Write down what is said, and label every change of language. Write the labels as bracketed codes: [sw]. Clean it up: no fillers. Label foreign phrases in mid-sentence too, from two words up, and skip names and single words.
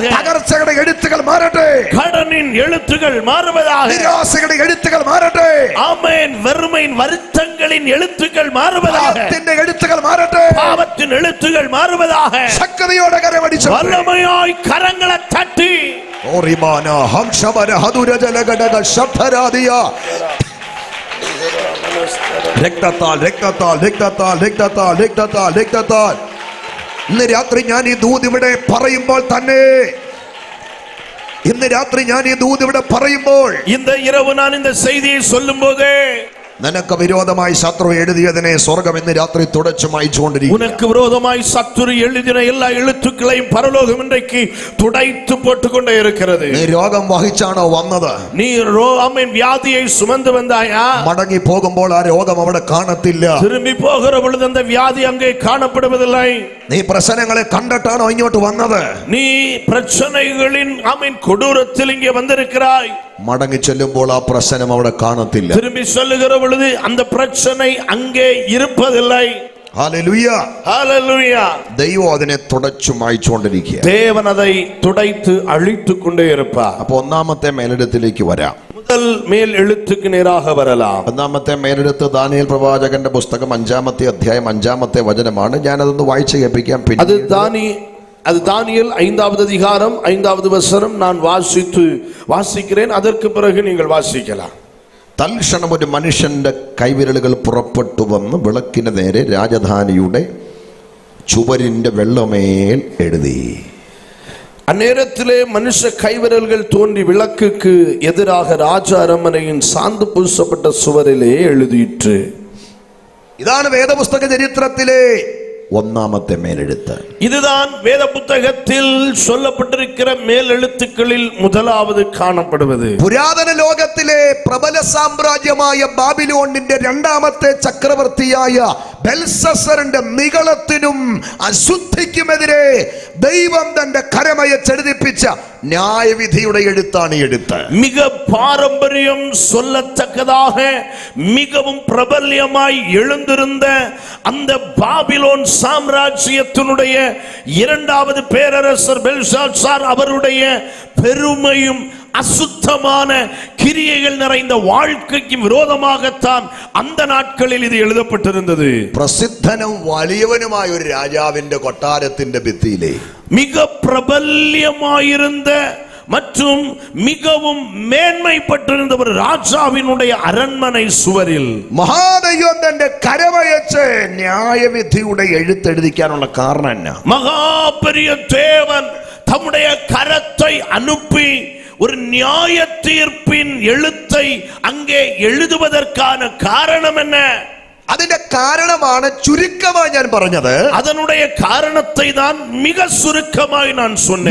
[ml] തകർച്ചയുടെ എഴുത്തുകൾ മാറട്ടെ. [ta] கடனின் எழுத்துகள் மாறுவதாக. [ml] നിരാശയുടെ എഴുത്തുകൾ മാറട്ടെ. [ta] ஆமென், வெறுமையின் வருத்தங்களின் எழுத்துக்கள் மாறுவதாக. [ml] പാപത്തിന്റെ എഴുത്തുകൾ മാറട്ടെ. [ta] பாவத்தின் எழுத்துகள் மாறுவதாக. [ml] ശക്തിയോടെ കരമടിച്ച് வல்லமையாய் കരങ്ങളെ തട്ടി ഓറിമാന ഹംസവര ഹതുരജലഘടക ശബ്ദരാദിയ രക്തത്താൽ രക്തത്താൽ രക്തത്താൽ രക്തത്താൽ രക്തത്താൽ രക്തത്താൽ. ഇന്ന് രാത്രി ഞാൻ ഈ ദൂത് ഇവിടെ പറയുമ്പോൾ തന്നെ, ഇന്ന് രാത്രി ഞാൻ ഈ ദൂത് ഇവിടെ പറയുമ്പോൾ, [ta] இந்த இரவு நான் இந்த செய்தியை சொல்லும்போது [ml] നിനക്ക് വിരോധമായി ശത്രു എഴുതിയതിനെ സ്വർഗം ഇന്ന് രാത്രി തുടച്ചു മായ്ച്ചുകൊണ്ടിരിക്കുന്നു. [ta] உனக்கு விரோதமாய் சத்துரு எழுதின எல்லா எழுத்துக்களையும் பரலோகம் இன்றைக்கு துடைத்து போட்டுக்கொண்டே இருக்கிறது. [ml] നീ രോഗം വഹിച്ചാണോ വന്നത്? [ta] நீ ஆமென் வியாதியை சுமந்து வந்தாயா? [ml] മടങ്ങി പോകുമ്പോൾ ആ രോഗം അവിടെ കാണത്തില്ല. [ta] திரும்பி போகிற பொழுது அந்த வியாதி அங்கே காணப்படுவதில்லை. [ml] നീ പ്രശ്നങ്ങളെ കണ്ടിട്ടാണോ ഇങ്ങോട്ട് വന്നത്? [ta] நீ பிரச்சனைகளின் ஆமென் கொடூரத்தில் இங்கே வந்திருக்கிறாய். [ml] മടങ്ങി ചെല്ലുമ്പോൾ ആ പ്രശ്നം അവിടെ കാണത്തില്ല. [ta] திரும்பி சொல்லுகிற பொழுது அந்த பிரச்சனை அங்கே இருப்பதில்லை. [ml] ഹല്ലേലൂയ. [ta] ஹalleluya. [ml] ദൈവം അതിനെ തുടച്ചു മായ്ച്ചുകൊണ്ടിരിക്കുക. [ta] தேவன் அதை துடைத்து அழித்துக் கொண்டே இருப்பார். [ml] അപ്പൊ ഒന്നാമത്തെ മേലെടുത്തിലേക്ക് വരാം. [ta] மேல் எழுத்துக்கு நேராக வரலாம். [ml] ഒന്നാമത്തെ മേലെഴുത്ത് ദാനിയേൽ പ്രവാചകന്റെ പുസ്തകം 5-ാമത്തെ അധ്യായം 5-ാമത്തെ വചനമാണ്. ഞാനതൊന്ന് വായിച്ചു കേൾപ്പിക്കാം. [ta] அது தானியேல் 5வது அதிகாரம் 5வது வசனம் நான் வாசிக்கிறேன். அதற்கு பிறகு நீங்கள் வாசிக்கலாம். [ml] തൽക്ഷണം ഒരു മനുഷ്യന്റെ കൈവിരലുകൾ പുറപ്പെട്ടു വന്ന് വിളക്കിന് നേരെ രാജധാനിയുടെ ചുവരിന്റെ വെള്ളമേൽ എഴുതി. [ta] அந்நேரத்திலே மனுஷ கைவிரல்கள் தோன்றி விளக்குக்கு எதிராக ராஜ அரண்மனையின் சாந்து பூசப்பட்ட சுவரிலே எழுதிற்று. [ml] ഇതാണ് വേദപുസ്തക ചരിത്രത്തിലെ ഒന്നാമത്തെ മേലെഴുത്ത്. [ta] இதுதான் வேத புத்தகத்தில் சொல்லப்பட்டிருக்கிற மேலெழுத்துக்களில் முதலாவது காணப்படுவது. [ml] പുരാതന ലോകത്തിലെ പ്രബല സാമ്രാജ്യമായ ബാബിലോണിന്റെ രണ്ടാമത്തെ ചക്രവർത്തിയായ ബെൽസസറിന്റെ നിഗളത്തിനും അശുദ്ധിക്കുമെതിരെ ദൈവം തന്റെ കരമയച്ചെഴുതിപ്പിച്ച ന്യായവിധിയുടെ എഴുത്താണ് ഈ എഴുത്ത്. [ta] மிக பாரம்பரியம் சொல்லத்தக்கதாக மிகவும் பிரபல்யமாய் எழுந்திருந்த அந்த பாபிலோன் சாம்ராஜ்யத்தினுடைய இரண்டாவது பேரரசர் பெல்ஷாத்சார் அவருடைய பெருமையும் அசுத்தமான கிரியைகள் நிறைந்த வாழ்க்கைக்கு விரோதமாகத்தான் அந்த நாட்களில் இது எழுதப்பட்டிருந்தது. [ml] പ്രസിദ്ധനും വലിയവനുമായ ഒരു രാജാവിന്റെ കൊട്ടാരത്തിന്റെ ഭിത്തിയിലെ [ta] மிக பிரபல்யமாயிருந்த மற்றும் மிகவும் மேன்மைப்பட்டிருந்த ஒரு ராஜாவினுடைய அரண்மனை சுவரில் [ml] മഹാദൈവം തന്റെ കരമയച്ച് ന്യായവിധിയുടെ എഴുത്തെഴുതിക്കാനുള്ള കാരണം എന്നാ? [ta] மகாபெரிய தேவன் தம்முடைய கரத்தை அனுப்பி ஒரு நியாய தீர்ப்பின் எழுத்தை அங்கே எழுதுவதற்கான காரணம் என்ன? [ml] അതിന്റെ കാരണമാണ് ചുരുക്കമായി ഞാൻ പറഞ്ഞത്. [ta] அதனுடைய காரணத்தை தான் மிக சுருக்கமாய் நான் சொன்னேன்.